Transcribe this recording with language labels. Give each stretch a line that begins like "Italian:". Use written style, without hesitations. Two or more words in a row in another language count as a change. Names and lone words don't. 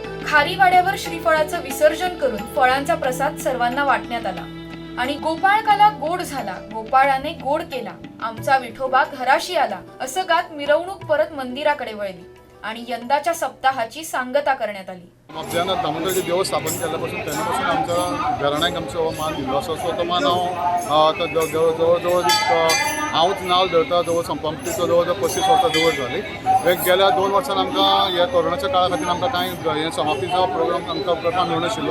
Marathi: खारीवाड्यावर श्रीफळाचं विसर्जन करून फळांचा प्रसाद सर्वांना वाटण्यात आला. आणि गोपाळकाला गोड झाला, गोपाळाने गोड केला, आमचा विठोबा घराशी आला असं गात मिरवणूक परत मंदिराकडे वळली आणि यंदाच्या सप्ताहाची सांगता करण्यात आली.
Konkani: जेन्ना दामोदराचें देवूळ स्थापन केल्ल्यापासून तेन्नापासून आमच्या घराण्याक आमचो मान दिल्लो आसा. सो तो मान हांव जवळ जवळ हांवूच नांव धरता जवळ संपमतीचो जवळ जवळ 35 वर्सां जवळ जाली. गेल्या 2 वर्सान आमकां ह्या कोरोनाच्या काळा खातीर आमकां कांय हे समाप्तीचो प्रोग्राम आमकां करपाक मेळनाशिल्लो.